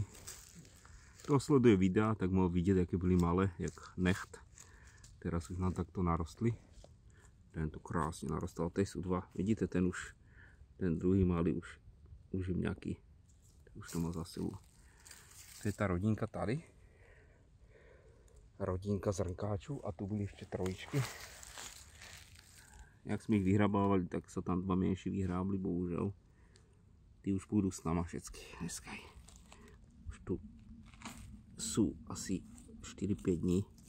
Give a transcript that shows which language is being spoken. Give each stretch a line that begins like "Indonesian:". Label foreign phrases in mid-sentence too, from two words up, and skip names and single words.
Slovak: Kto sleduje videa, tak mohol vidieť, aké byly malé, jak necht. Teraz už nám takto narostli. Tento krásne narostal, tej sú dva. Vidíte, ten druhý malý už je nejaký. Už to má za silu.
Czech: To je ta rodinka tady. Rodinka zrnkáčů a tu byly ještě trojičky. Jak jsme jich vyhrabávali, tak se tam dva menší vyhrábli, bohužel. Ty už půjdu s náma všechny dneska. Už tu jsou asi 4-5 dní.